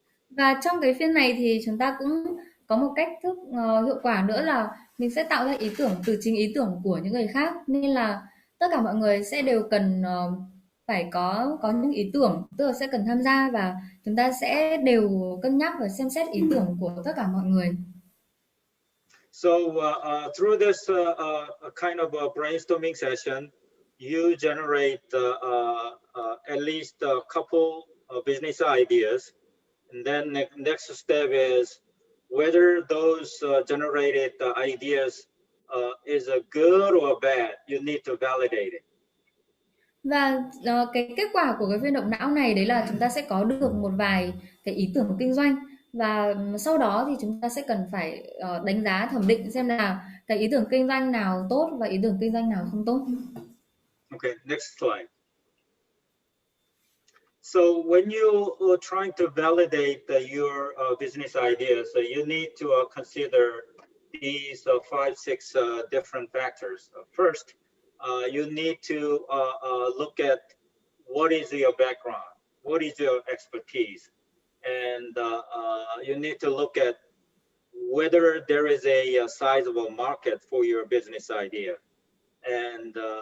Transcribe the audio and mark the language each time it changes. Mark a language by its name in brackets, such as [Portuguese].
[Vietnamese] Và trong cái phiên này thì chúng ta cũng có một cách thức hiệu quả nữa là mình sẽ tạo ra ý tưởng từ chính ý tưởng của những người khác, nên là tất cả mọi người sẽ đều cần phải có những ý tưởng, tức là sẽ cần tham gia và chúng ta sẽ đều cân nhắc và xem xét ý tưởng của tất cả mọi người. [English] So through this kind of a brainstorming session, you generate at least a couple of business ideas. And then the next step is whether those generated ideas is a good or bad. You need to validate it. [Vietnamese] Và cái kết quả của cái phiên động não này đấy là chúng ta sẽ có được một vài cái ý tưởng kinh doanh, và sau đó thì chúng ta sẽ cần phải đánh giá thẩm định xem là cái ý tưởng kinh doanh nào tốt và ý tưởng kinh doanh nào không tốt. [English] Okay, next slide. So when you are trying to validate your business ideas, you need to consider these 5-6 different factors. First, you need to look at what is your background, what is your expertise, and you need to look at whether there is a sizable market for your business idea, and